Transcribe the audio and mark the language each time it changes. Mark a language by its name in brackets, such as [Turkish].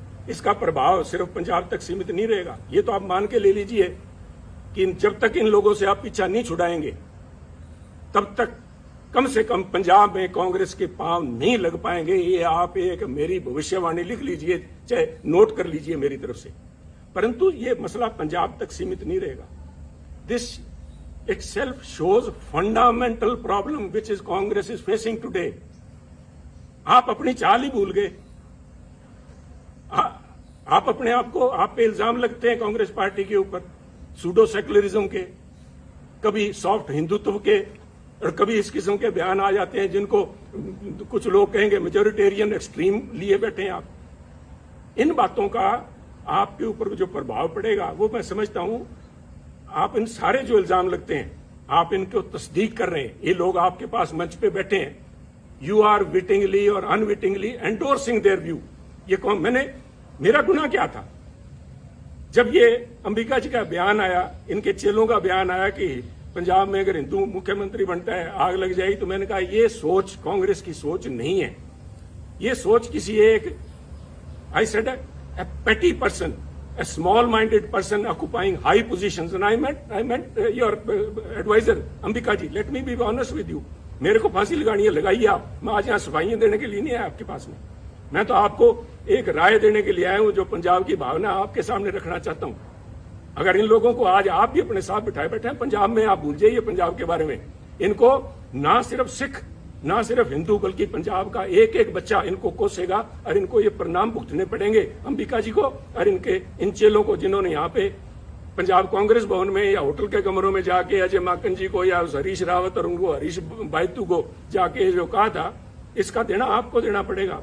[Hindi] इसका प्रभाव सिर्फ पंजाब तक सीमित नहीं रहेगा। ये तो आप मान के ले लीजिए कि जब तक इन लोगों से आप पीछा नहीं छुड़ाएंगे तब तक कम से कम पंजाब में कांग्रेस के पांव नहीं लग पाएंगे। ये आप एक मेरी भविष्यवाणी लिख लीजिए, चाहे नोट कर लीजिए मेरी तरफ से। परंतु ये मसला पंजाब तक सीमित नहीं रहेगा। [English] This itself shows fundamental problem which is Congress is facing today. [Hindi] आप अपनी चाल ही भूल गए। आप अपने आप को, आप पे इल्जाम लगते हैं कांग्रेस पार्टी के ऊपर सूडो सेकुलरिज्म के, कभी सॉफ्ट हिंदुत्व के, और कभी इस किस्म के बयान आ जाते हैं जिनको कुछ लोग कहेंगे मेजोरिटेरियन एक्सट्रीम लिए बैठे हैं आप। इन बातों का आपके ऊपर जो प्रभाव पड़ेगा वो मैं समझता हूं। आप इन सारे जो इल्जाम लगते हैं आप इनको तस्दीक कर रहे हैं। ये लोग आपके पास मंच पे बैठे हैं, [English] You are wittingly और unwittingly endorsing their view. [Hindi] ये कौन, मेरा गुनाह क्या था? जब ये अंबिका जी का बयान आया, इनके चेलों का बयान आया कि पंजाब में अगर हिंदू मुख्यमंत्री बनता है आग लग जाएगी, तो मैंने कहा ये सोच कांग्रेस की सोच नहीं है। ये सोच किसी एक, [English] I said, a petty person, a small-minded person occupying high positions, and I meant your advisor, Ambika ji. Let me be honest with you. [Hindi] मेरे को फांसी लगानी है, लगाइए आप। मैं आज यहाँ सफाइयां देने के लिए नहीं आया आपके पास में। मैं तो आपको एक राय देने के लिए आया हूँ जो पंजाब की भावना आपके सामने रखना चाहता हूँ। अगर इन लोगों को आज आप भी अपने साथ बिठाए बैठे हैं पंजाब में, आप भूल जाइए पंजाब के बारे में। इनको ना सिर्फ सिख, ना सिर्फ हिंदू, बल्कि पंजाब का एक एक बच्चा इनको कोसेगा और इनको ये परिणाम भुगतने पड़ेंगे, अंबिका जी को और इनके इन चेलों को, जिन्होंने यहाँ पे पंजाब कांग्रेस भवन में या होटल के कमरों में जाके अजय माकन जी को या हरीश रावत और उनको हरीश बायतू को जाके जो कहा था, इसका देना आपको देना पड़ेगा।